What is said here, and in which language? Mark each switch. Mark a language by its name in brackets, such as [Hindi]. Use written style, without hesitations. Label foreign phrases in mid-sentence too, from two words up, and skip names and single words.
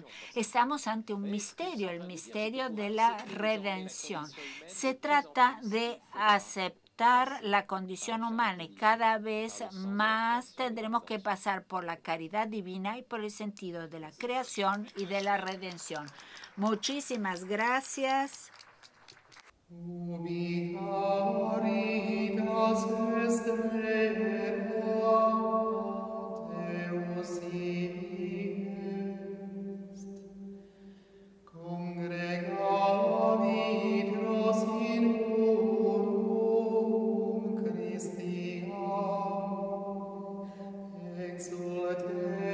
[Spanish] Estamos ante un misterio, el misterio de la redención. Se trata de aceptar la condición humana y cada vez más tendremos que pasar por la caridad divina y por el sentido de la creación y de la redención. Muchísimas gracias. [Latin] Ubi auritas est Deus est, congregavit nos in uno Deus.